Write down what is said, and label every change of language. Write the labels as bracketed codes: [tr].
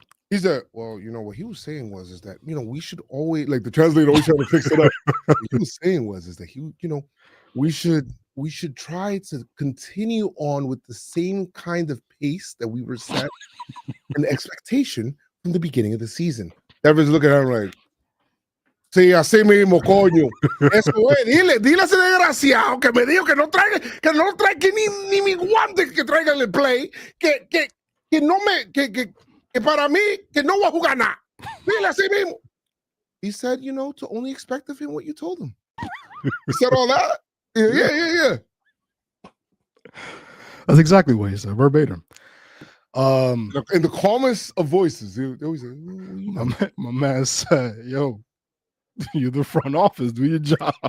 [en] He said, well, you know, what he was saying is that, you know, we should always, like the translator always trying to fix it up. What he was saying is that he, you know, we should try to continue on with the same kind of pace that we were set and expectation from the beginning of the season. Devers looking at him like, [es] sí, así mismo, coño. Eso es, dile a ese desgraciado que me dijo que no traiga ni mi guante que traiga el play, que no me, que para mí, que no voy a jugar nada. Dile así mismo. [en] He said, you know, to only expect of him what you told him. He said all that? Yeah. That's exactly what he said, verbatim. In the calmest of voices, they always say, my man said, yo, you're the front office, do your job.